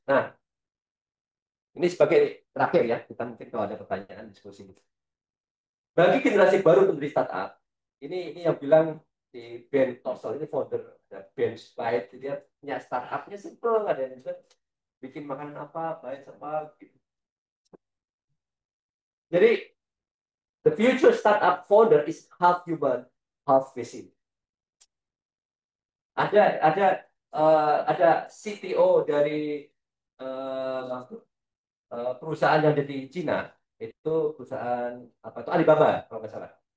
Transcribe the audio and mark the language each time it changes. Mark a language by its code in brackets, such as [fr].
[id] Nah, ini sebagai terakhir ya, kita mungkin kalau ada pertanyaan diskusi. Bagi generasi baru pendiri startup, ini yang bilang di Ben Torsel ini founder Ben Byte, dia punya startupnya simple, ada yang juga bikin makanan apa, baik apa gitu. [en] Jadi the future startup founder is half human, half machine. [id] Ada CTO dari uh, perusahaan yang ada di Cina, itu perusahaan apa itu Alibaba kalau nggak salah.